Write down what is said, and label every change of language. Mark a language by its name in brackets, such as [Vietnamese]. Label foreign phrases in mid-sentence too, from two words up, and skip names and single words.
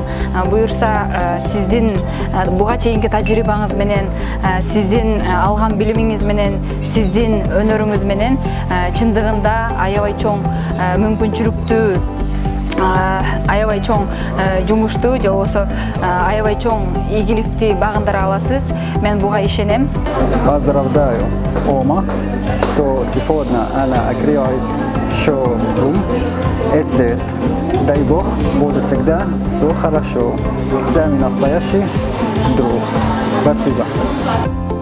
[Kyrgyz] Буюрса, сиздин буга чейинки тажрыйбаңыз менен, сиздин алган билимиңиз менен, сиздин өнөрүңүз менен чындыгында аябай чоң мүмкүнчүлүктүү, аябай чоң жумушту же болбосо аябай чоң ийгиликти багындыра аласыз. Мен буга ишенем. [Russian] Поздравляю, Ома, что сегодня она открывает шоурум. [Kyrgyz] Эссет. [Russian] Дай Бог, будет всегда все хорошо. Самый настоящий друг. Спасибо.